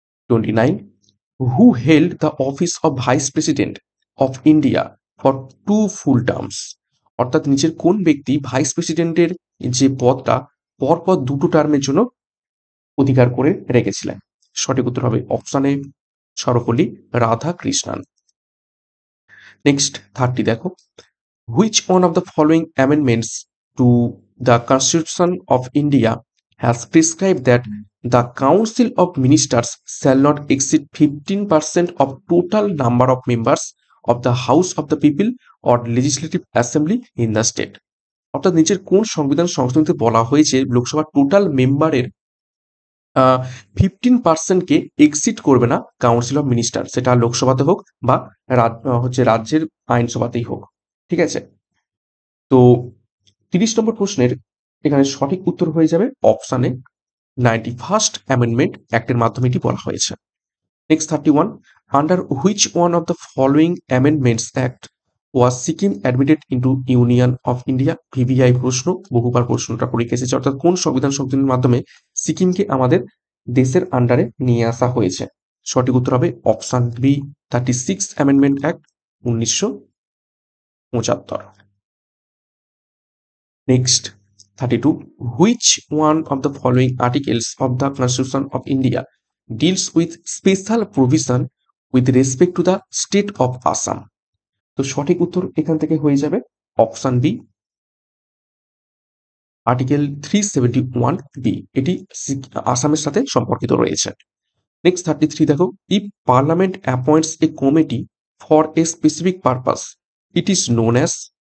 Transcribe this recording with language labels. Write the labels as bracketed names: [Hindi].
[English] 29, who held the office of vice president of India for 2 full terms. [Bangla] অর্থাৎ নিচের কোন ব্যক্তি ভাইস প্রেসিডেন্টের যে পদটা পরপর 2টো টার্মের জন্য অধিকার করে রেখেছিলেন। সঠিক উত্তর হবে অপশানে সর্বপল্লী রাধাকৃষ্ণান। [English] next 30 [Bangla] দেখো, [English] which one of the following amendments to the Constitution of India has prescribed that the Council of Ministers shall not exceed 15% of total number of members of the House of the People or Legislative Assembly in the state। [Bangla] অর্থাৎ নিচের কোন সংবিধান সংশোধনীতে বলা হয়েছে লোকসভার total মেম্বারের 15%কে exceed করবে না কাউন্সিল অফ মিনিস্টার, সেটা লোকসভাতে হোক বা রাজ্যের আইনসভাতেই হোক। ঠিক আছে, তো 30 নম্বর প্রশ্নের এখানে সঠিক উত্তর হয়ে যাবে অপশানে 91st অ্যামেন্ডমেন্ট অ্যাক্টের মাধ্যমে এটি বলা হয়েছে। [English] Next 31, under which one of the following amendments act was Sikkim admitted into union of India. [Bangla] VVI প্রশ্ন, বহুবার প্রশ্নটা পরীক্ষা এসেছে। অর্থাৎ কোন সংবিধান সংশোধনের মাধ্যমে সিকিমকে আমাদের দেশের আন্ডারে নিয়ে আসা হয়েছে। সঠিক উত্তর হবে option B, 36 amendment act 1975। [English] Next, 32, which one of the following articles of the Constitution of India deals with special provision with respect to the state of Assam? [Bangla] তো সঠিক উত্তর এখান থেকে হয়ে যাবে অপশন বি, আর্টিকেল 371 বি। এটি আসামের সাথে সম্পর্কিত রয়েছে। [English] next 33 [Bangla] দেখো, [English] If parliament appoints a committee for a specific purpose it is known as.